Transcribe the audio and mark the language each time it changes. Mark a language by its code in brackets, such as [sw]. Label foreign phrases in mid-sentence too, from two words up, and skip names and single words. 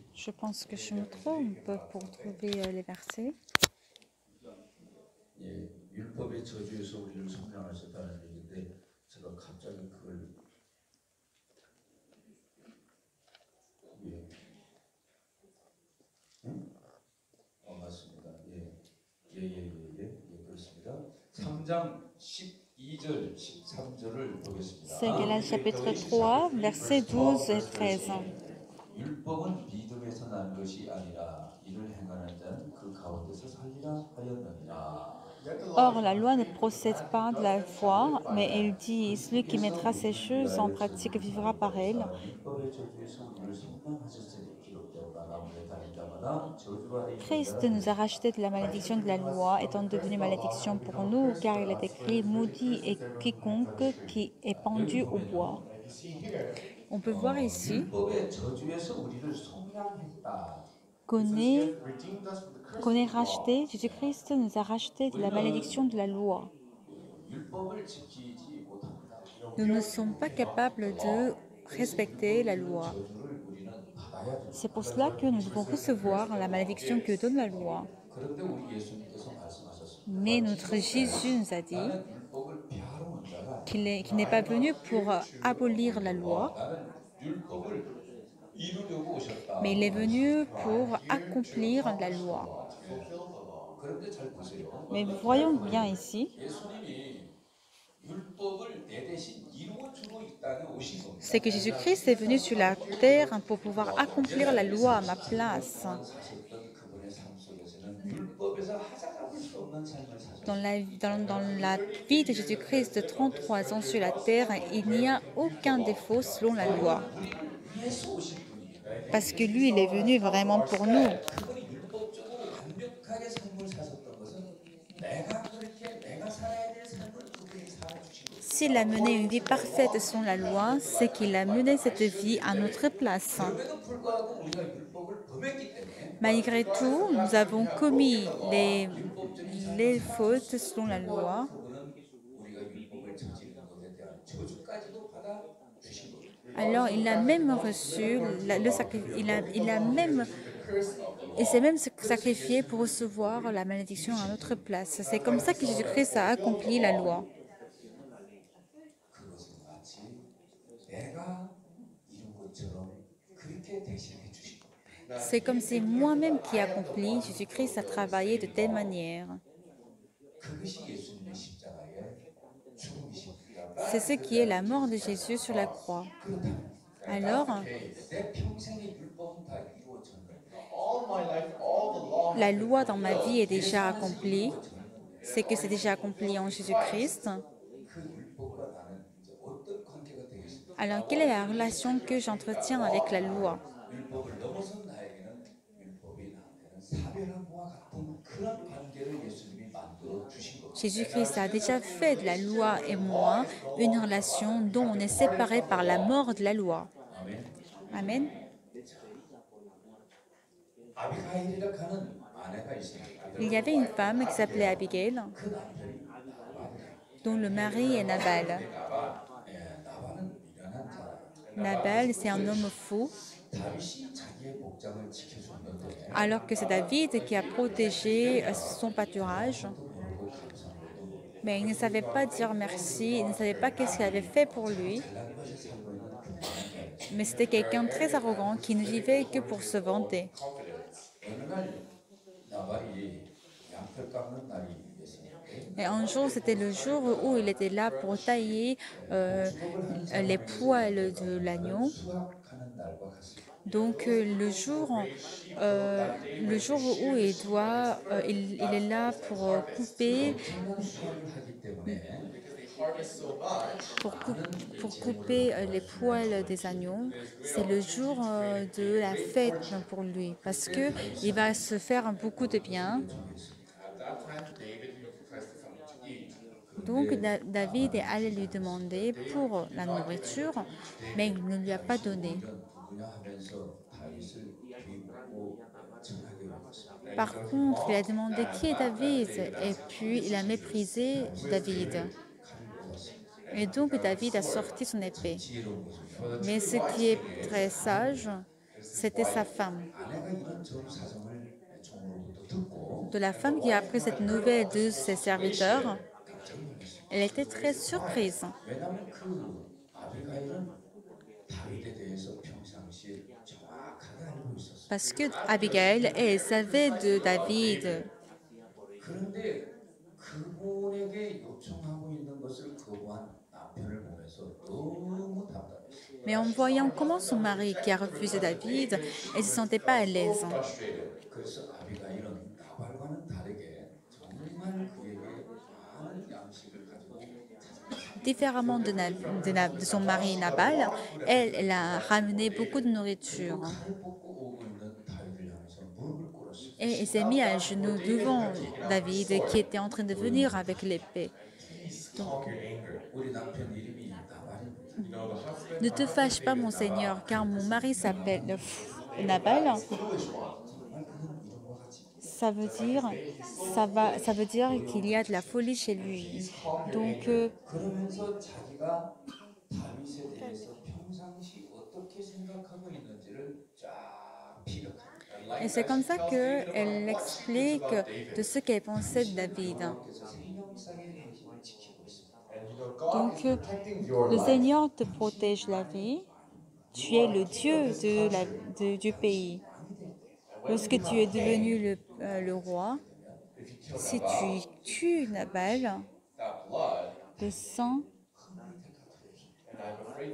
[fr] Je pense que je me trompe pour trouver les versets. [ko] 예, 율법의 저주에서 우리를 성량하셨다는 얘기인데 제가 갑자기 그걸 예, 응? 맞습니다. 그렇습니다. 3장 12절, 13절을 보겠습니다. [fr] C'est Galates chapitre 3, versets 12 et 13. [ko] 율법은 믿음에서 난 것이 아니라 이를 행하는 자는 그 가운데서 살리라 하였느니라. [fr] Or, la loi ne procède pas de la foi, mais elle dit, celui qui mettra ces choses en pratique vivra par elles. [ko] 율법의 저주에서 우리를 성량하셨으니 기록되었다. 나무에 달린 자마다 저주가 되는 [fr] Christ nous a rachetés de la malédiction de la loi, étant devenu malédiction pour nous, car il est écrit, maudit est quiconque qui est pendu au bois. [en] You see here, [fr] On peut voir ici [ko] 율법의 저주에서 우리를 성량했다. [fr] qu'on est [en] redeemed us from the curse [fr] qu'on est [en] of the law. [fr] racheté, Jésus-Christ nous a rachetés de la malédiction de la loi. [ko] 율법을 지키지 못합니다. [fr] Nous ne sommes pas capables de respecter la loi. [ko] 저주를 우리는 받아야 됩니다. [fr] C'est pour cela que nous devons recevoir la malédiction que donne la loi. [ko] 그런데 우리 예수님께서 말씀하셨습니다. [fr] Mais notre Jésus nous a dit [ko] 나는 율법을 폐하러 온 자가 [fr] qu'il n'est pas venu pour abolir la loi, [ko] 나는 율법을 이루려고 오셨다. [fr] mais il est venu pour accomplir la loi. [ko] 그런데 잘 보세요. [fr] Mais voyons bien ici, [ko] 예수님이 율법을 내 대신 이루어 주고 이 땅에 오신 겁니다. [fr] c'est que Jésus-Christ est venu sur la terre pour pouvoir accomplir la loi à ma place. [ko] 사셨던 그분의 삶 속에서는 율법에서 하자잡을 수 없는 삶을 사셨습니다. [fr] Dans la vie de Jésus-Christ de 33 ans sur la terre, il n'y a aucun défaut selon la loi. [ko] 위해서 오신 분이에요. [fr] Parce que lui, il est venu vraiment pour nous. [ko] 그분이 율법적으로 완벽하게 삶을 사셨던 것은 내가 그렇게 내가 살아야 될 삶을 그분이 살아주신 거예요. [fr] S'il a mené une vie parfaite selon la loi, c'est qu'il a mené cette vie à notre place. [ko] 그럼에도 불구하고 우리가 율법을 범했기 때문에 [fr] Malgré tout, nous avons commis les [ko] 율법적인 [fr] fautes selon la loi. [ko] 그분은 우리가 율법을 저지르는 것에 대한 저주까지도 받아 주신 겁니다. [fr] Alors, il a même reçu le sacrifice, il a même, il s'est même sacrifié pour recevoir la malédiction à notre place. C'est comme ça que Jésus-Christ a accompli la loi. [ko] 그것은 마치 내가 이룬 것처럼 그렇게 대신해 주신 겁니다. [fr] C'est comme si moi-même qui accomplis, Jésus-Christ a travaillé de telle manière. [ko] 그것이 예수님의 십자가의 죽음이십니다. [fr] C'est ce qui est la mort de Jésus sur la croix. Alors, [ko] 내 평생의 율법은 다 이루어졌는데 [en] All my life, all the law [fr] la loi dans ma vie est déjà accomplie. C'est que c'est déjà accompli en Jésus-Christ. [ko] 그 율법과 나는 이제 어떤 관계가 되겠습니까? [fr] Alors, quelle est la relation que j'entretiens avec la loi? [ko] 율법을 넘어선 나에게는 율법이 나한테는 사별함과 같은 그런 관계를 예수님이 만들어 주신 겁니다. [fr] Jésus-Christ a déjà fait de la loi et moi une relation dont on est séparé par la mort de la loi. [ko] 아멘. [fr] Amen. [ko] 아비가일이라 하는 아내가 있습니다. [fr] Il y avait une femme qui s'appelait Abigail, [ko] 그 남편이 나발이에요. [fr] dont le mari est Nabal. [ko] 나발은 미련한 자라. [fr] Nabal, c'est un homme fou, [ko] 다윗이 자기의 목장을 지켜줬는데 [fr] alors que c'est David qui a protégé son pâturage. [ko] 또 모르고 감사하고도 모르고 [fr] Mais il ne savait pas dire merci, il ne savait pas qu'est-ce qu'il avait fait pour lui. [ko] 잘난 것에 살고 있는 교만한 자였어요. [fr] Mais c'était quelqu'un de très arrogant qui ne vivait que pour se vanter. [ko] 어느 날 나발이 양털 깎는 날이 있었는데 [fr] Et un jour, c'était le jour où il était là pour tailler les poils de l'agneau. [ko] 수확하는 날과 같습니다. [fr] Donc le jour où il est là pour couper, [ko] 엄청난 수확을 하기 때문에 [en] harvest so much. [fr] pour couper les poils des agneaux, c'est le jour de la fête pour lui, parce que il va se faire beaucoup de bien. [en] At that time, David requested something to eat. [fr] Donc David est allé lui demander pour la nourriture, mais il ne lui a pas donné. [ko] 이런 누구냐 하면서 다윗을 비웃고 증하게 되었습니다. [fr] Par contre, il a demandé qui est David, et puis il a méprisé David. [ko] 칼을 뽑았습니다. [fr] Et donc David a sorti son épée. [ko] 지혜로운 것입니다. [fr] Mais ce qui est très sage, c'était sa femme. [ko] 아내가 이런 전 사정을 종으로부터 듣고 [fr] De la femme qui a appris cette nouvelle de ses serviteurs, [ko] 깜짝 놀랐습니다. [fr] elle était très surprise. [ko] 왜냐하면 그 아비가일은 다윗에 대해서 평상시에 정확하게 알고 있었어요. [fr] Parce que Abigail, elle savait de David. [ko] 그런데 그분에게 요청하고 있는 것을 거부한 남편을 보면서 너무 답답했어요. [fr] Mais en voyant comment son mari, qui a refusé David, elle ne se sentait pas à l'aise. Frustrated. [ko] 그래서 아비가일은 나발과는 다르게 정말 그에게 많은 양식을 가지고 [fr] Différemment de son mari Nabal, elle a ramené beaucoup de nourriture. [ko] 칼을 뽑고 오고 있는 다윗을 향해서 무릎을 꿇었어요. [fr] Et elle s'est mise à genoux devant David, qui était en train de venir avec l'épée. [en] Please calm your anger. [ko] 우리 남편 이름이 나발입니다. [en] You know, the husband [fr] Ne te fâche pas, mon Seigneur, car mon mari s'appelle Nabal. [en] foolish one. [ko] 정말 그는 이름과 같이 [fr] Ça veut dire qu'il y a de la folie chez lui. Donc, [ko] 그러면서 자기가 다윗에 대해서 평상시 어떻게 생각하고 있는지를 쫙 피력합니다. [fr] et c'est comme ça qu'elle explique de ce qu'elle pensait de David. [ko] 그래서 생명상의 당신을 지키고 있습니다. [en] And you know, God Donc, is protecting your le life. [fr] Seigneur te protège la vie. Tu es le Dieu du pays. Lorsque tu es devenu le roi, si tu tues Nabal, [en] That blood, [fr] le sang, [en] and I'm afraid